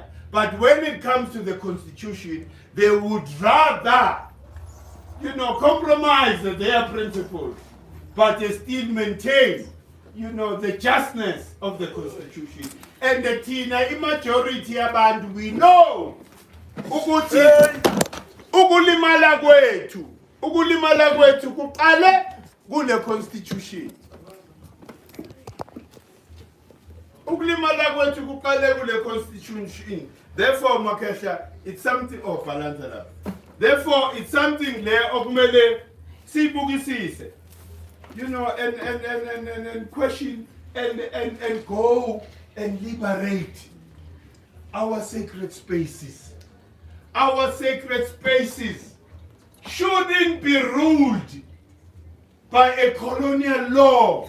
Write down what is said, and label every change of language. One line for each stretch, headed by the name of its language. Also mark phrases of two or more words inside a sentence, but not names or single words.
English: But when it comes to the constitution, they would rather, compromise their principles, but they still maintain, the justness of the constitution. And the Tina, majority abantu, we know,
Zulu: ukuthi ukulimala kwethu kuqale kule constitution. Ukulimala kwethu kuqale kule constitution.
English: Therefore, Makesha, it's something balance it up. Therefore, it's something there
Zulu: okumele sibukisise.
English: And question and go and liberate our sacred spaces. Our sacred spaces shouldn't be ruled by a colonial law.